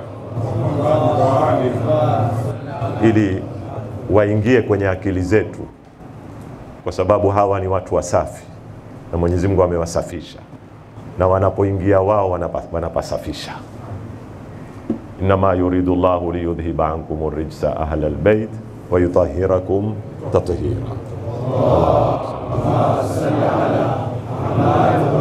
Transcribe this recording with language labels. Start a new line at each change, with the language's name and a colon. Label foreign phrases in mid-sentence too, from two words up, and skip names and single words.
Swahili: ili waingie kwenye akili zetu, kwa sababu hawa ni watu wasafi na Mwenyezi Mungu amewasafisha, na wanapoingia wao wanapasafisha.
Arabic: إنما يريد الله ليذهب عنكم الرجس أهل البيت ويطهركم تطهيرا. اللهم صل على محمد